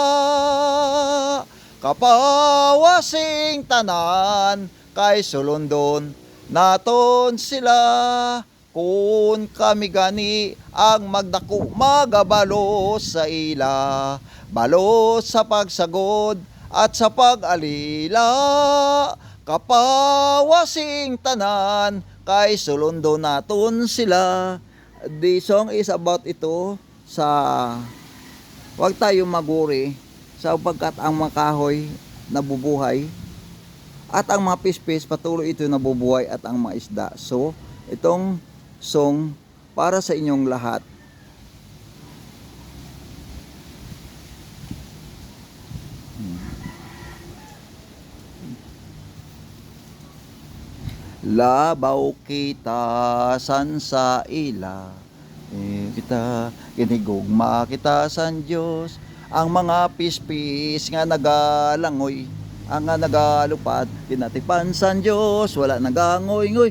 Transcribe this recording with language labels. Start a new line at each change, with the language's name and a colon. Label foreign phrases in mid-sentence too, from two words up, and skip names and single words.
Hiligaynon: kapawasing tanan kay sulundon naton sila, kun kami gani ang magdako magabalo sa ila, balo sa pagsagod at sa pag-alila, kapawasing tanan kay sulundo naton sila.
English: The song is about
Filipino: ito sa wag tayo maguri sapagkat ang mga kahoy nabubuhay at ang mga pispis patuloy ito nabubuhay at ang mga isda. So itong song para sa inyong lahat.
Hiligaynon: Labaw kita san sa ila, kita kinigugma kita san Dios, ang mga pispis nga nagalangoy, ang nga nagalupad, kinatipan san Diyos, wala nagangoy-ngoy.